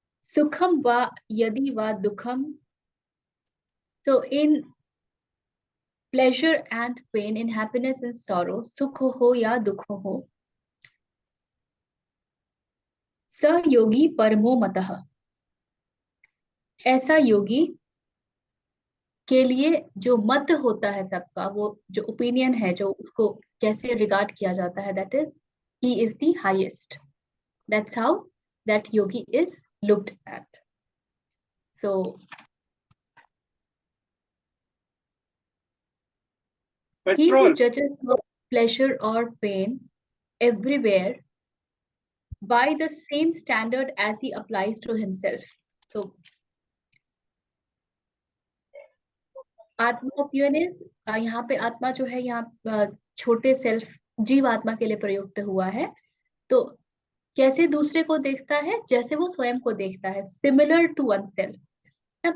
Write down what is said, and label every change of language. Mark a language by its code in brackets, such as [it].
[sa] सुखम वा यदि वा दुखम, [en] so in pleasure and pain, in happiness and sorrow, [hi] सुख हो या दुख हो, [sa] स योगी परमो मतः, [hi] ऐसा योगी के लिए जो मत होता है सबका, वो जो ओपिनियन है, जो उसको कैसे रिगार्ड किया जाता है, [en] That is he is the highest. That's how that yogi is looked at. So he who judges no pleasure or pain everywhere by the same standard as he applies to himself. [hi] So आत्मा उपनिषद, यहाँ पे आत्मा जो है, यहाँ छोटे self, जीव आत्मा के लिए प्रयुक्त हुआ है। तो कैसे दूसरे को देखता है? जैसे वो स्वयं को देखता है, [en] similar to oneself [hi] ना।